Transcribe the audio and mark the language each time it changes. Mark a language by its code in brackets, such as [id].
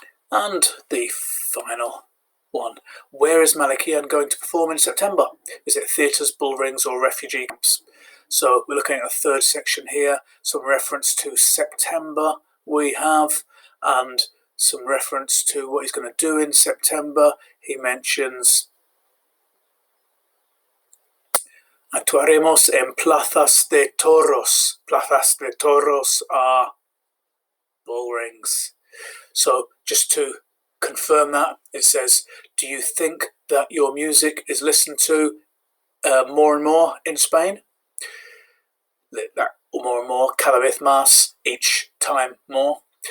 [en] And the final one. Where is Malikian going to perform in September? Is it theatres, bull rings, or refugee camps? So we're looking at the 3rd section here, some reference to September we have, and some reference to what he's going to do in September. He mentions [es] actuaremos en plazas de toros. Plazas de toros [en] are bull rings. So just to confirm that, it says, do you think that your music is listened to more and more in Spain? That more and more, [es] cada vez más, [en] each time more.